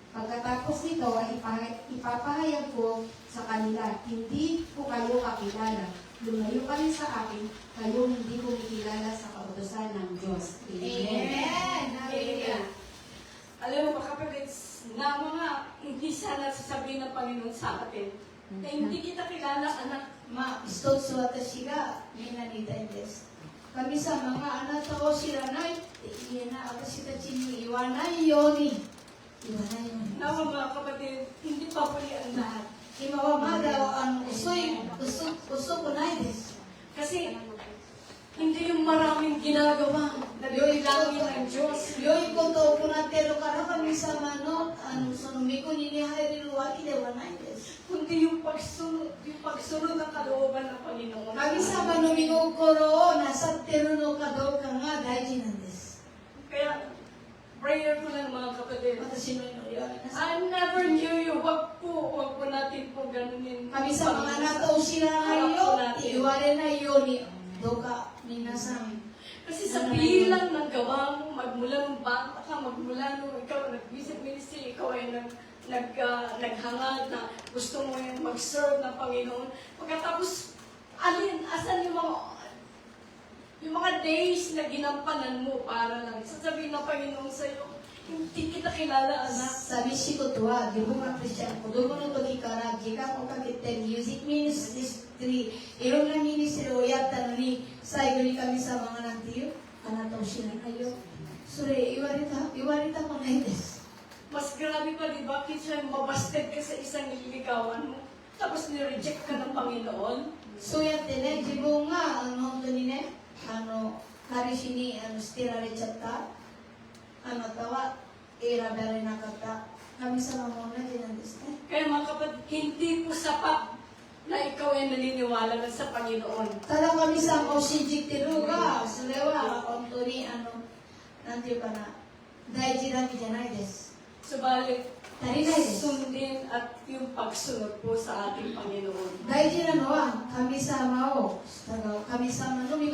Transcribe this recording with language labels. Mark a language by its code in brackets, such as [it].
[tl] Pagkatapos nito ay ipapahayag ko sa kanila, hindi ko kayo kakilala. Lumayo kami sa akin, kayo hindi ko makilala sa kautusan ng Diyos. Amen. Hallelujah. Alam mo ba kapatid, na mga hindi sana sasabihin ng Panginoon sa atin, na hindi kita kilala, anak. [ja] まあ、一つ私がみんなに言いたいんです。神様があなたを知らないって言えない、私たちに言わないように。言わないように。 [tl] Nawa mga kapatid, hindi pa huli ang lahat. [ja] 今はまだ遅くないです。 [tl] Kasi hindi yung maraming ginagawa na bilangin ng Diyos. [ja] 良いことを行っているから神様のその御国に入れるわけではないです。 [tl] Kundi yung pagsunod ng kalooban ng Panginoon. [ja] 神様の御心をなさっているのかどうかが大事なんです。 [tl] Kaya, prayer ko lang mga kapatid. [ja] 私の祈りは皆さん。 [en] I never knew you. [tl] Wag po natin po ganunin. [ja] 神様があなたを知らないよって言われないように、どうか皆さん。 [tl] Kasi sa bilang ng gawa mo, magmula ng bata ka, magmula nung ikaw nag-visit ministry, ikaw ay naghangad na gusto mo yung mag-serve ng Panginoon. Pagkatapos, asan yung mga days na ginampanan mo para lang. Sasabihin ng Panginoon sa'yo, hindi kita kilala, anak. [ja] 寂しいことは自分がクリスチャン子供の時から時間をかけてミュージックミニストリーいろんなミニストリーをやったのに最後に神様がなんて言うあなたを知らないよそれ言われたくないです [tl] Mas grabe pa, di ba? Kitsa mabasted ka sa isang nililigawan mo. Tapos nireject ka ng Panginoon. [ja] そうやってね自分が本当にね彼氏に捨てられちゃったあなたは選ばれなかった神様も同じなんですね [tl] Kaya mga kapatid, hindi po sapat na ikaw ay naniniwala na sa Panginoon. [ja] ただ神様を信じてるがそれは本当になんていうかな大事だけじゃないです [tl] Subalit, [ja] 足りないです [tl] sundin at yung pagsunod po sa ating Panginoon. [ja] 大事なのは神様を従う神様の御心